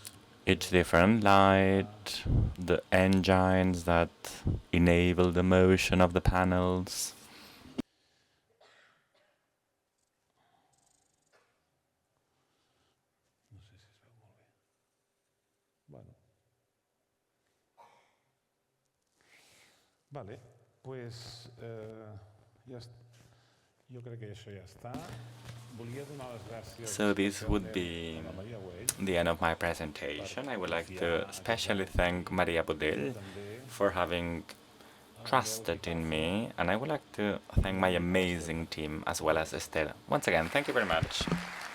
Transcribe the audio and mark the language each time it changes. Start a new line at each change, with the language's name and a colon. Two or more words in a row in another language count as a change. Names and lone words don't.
English: Each different light, the engines that enable the motion of the panels.
Catalan: No sé si es veu molt bé.
Spanish: Bueno. Vale, pues
Catalan: ja està. Jo crec que això ja està. Volia donar les gràcies.
English: So this would be the end of my presentation. I would like to especially thank Maria Budell for having trusted in me, and I would like to thank my amazing team as well as Esther. Once again, thank you very much.